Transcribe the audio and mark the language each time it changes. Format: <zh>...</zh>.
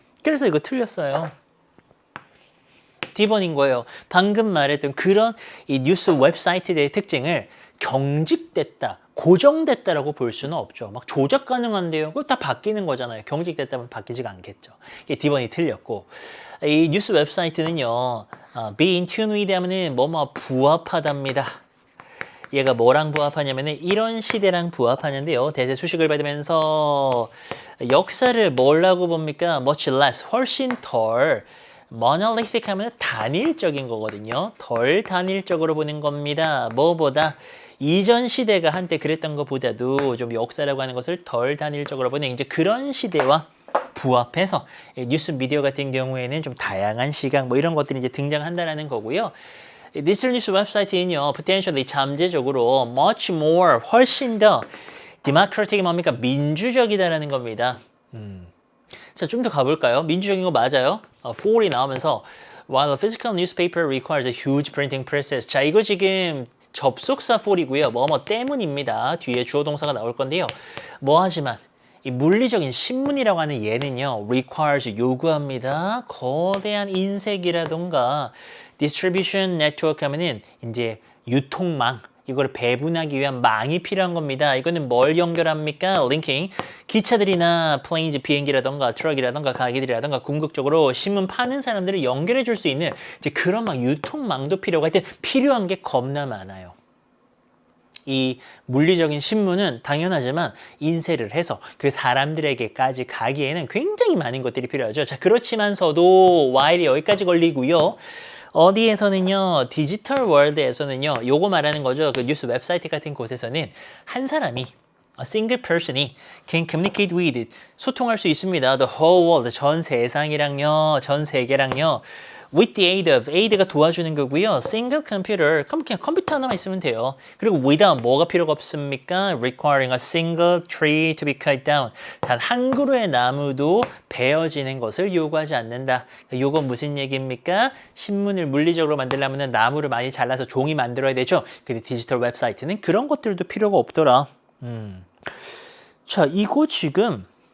<ko>그래서 이거 틀렸어요. D번인 거예요. 방금 말했던 그런 이 뉴스 웹사이트의 특징을 경직됐다, 고정됐다라고 볼 수는 없죠. 막 조작 가능한데요. 그거 다 바뀌는 거잖아요. 경직됐다면 바뀌지가 않겠죠. 이게 D번이 틀렸고 이 뉴스 웹사이트는요.</ko> <en>be in tune with</en> <ko>하면은 뭐뭐 부합하답니다. 얘가 뭐랑 부합하냐면은 이런 시대랑 부합하는데요. 대세 수식을 받으면서 역사를 뭐라고 봅니까?</ko> <en>much less,</en> <ko>훨씬 덜 monolithic 하면 단일적인 거거든요. 덜 단일적으로 보는 겁니다. 뭐보다 이전 시대가 한때 그랬던 것보다도 좀 역사라고 하는 것을 덜 단일적으로 보는 이제 그런 시대와 부합해서 뉴스 미디어 같은 경우에는 좀 다양한 시각 뭐 이런 것들이 이제 등장한다라는 거고요. 디지털 뉴스 웹사이트는요, potentially 잠재적으로</ko> <en>much more</en> <ko>훨씬 더 democratic 뭡니까? 민주적이다라는 겁니다. 자, 좀 더 가볼까요? 민주적인 거 맞아요? 4이 나오면서</ko> <en>while a physical newspaper requires a huge printing process.</en> <ko>자, 이거 지금 접속사 4이고요. 뭐뭐 때문입니다. 뒤에 주어 동사가 나올 건데요. 하지만 이 물리적인 신문이라고 하는 얘는요. requires 요구합니다. 거대한 인쇄기라던가</ko> <en>distribution network</en> <ko>하면은 이제 유통망 이걸 배분하기 위한 망이 필요한 겁니다. 이거는 뭘 연결합니까? linking. 기차들이나 planes, 비행기라던가 트럭이라던가 가게들이라던가 궁극적으로 신문 파는 사람들을 연결해 줄 수 있는 이제 그런 막 유통망도 필요가 하여튼 필요한 게 겁나 많아요. 이 물리적인 신문은 당연하지만 인쇄를 해서 그 사람들에게까지 가기에는 굉장히 많은 것들이 필요하죠. 자, 그렇지만서도 while이 여기까지 걸리고요. 어디에서는요, 디지털 월드에서는요, 요거 말하는 거죠. 그 뉴스 웹사이트 같은 곳에서는 한 사람이,</ko> <en>a single person</en> <ko>이</ko> <en>can communicate with,</en> <ko>소통할 수 있습니다.</ko> <en>The whole world,</en> <ko>전 세상이랑요, 전 세계랑요.</ko> <en>with the aid of, aid가</en> <ko>도와주는 거고요.</ko> <en>single computer,</en> <ko>그냥 컴퓨터 하나만 있으면 돼요. 그리고 without 뭐가 필요가 없습니까?</ko> <en>requiring a single tree to be cut down.</en> <ko>단 한 그루의 나무도 베어지는 것을 요구하지 않는다. 요건 무슨 얘기입니까? 신문을 물리적으로 만들려면 나무를 많이 잘라서 종이 만들어야 되죠. 근데 디지털 웹사이트는 그런 것들도 필요가 없더라. 자, 이거 지금</ko>